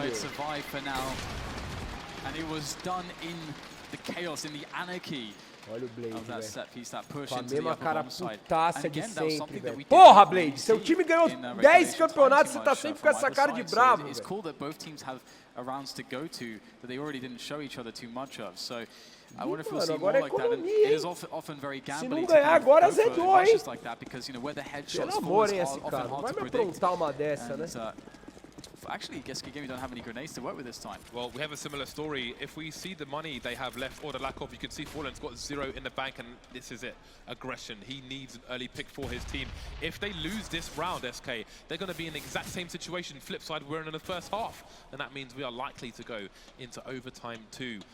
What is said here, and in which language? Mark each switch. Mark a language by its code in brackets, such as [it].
[en] FLIPSID survive for now. And it was done in the chaos, in the anarchy. [pt] Olha o Blade, velho. Com a mesma cara putaça de sempre, velho. Porra, Blade, seu time ganhou 10 campeonatos, você tá sempre com essa cara de bravo, velho. [en] It's cool that both teams have rounds to go to that they already didn't show each other too much of. So I wonder if we'll see more like that. And it is often very gambling to [pt] ganhar agora azedou, hein? [en] Like that, because you know where the headshots [pt] Pelo amor, hein, esse cara. Não vai me aprontar uma dessa, né? [en] Actually, SKGaming don't have any grenades to work with this time. Well, we have a similar story. If we see the money they have left, or the lack of, you can see Fallen's got 0 in the bank, and this is it. Aggression. He needs an early pick for his team. If they lose this round, SK, they're going to be in the exact same situation. FLIPSID, we're in the first half, and that means we are likely to go into overtime too.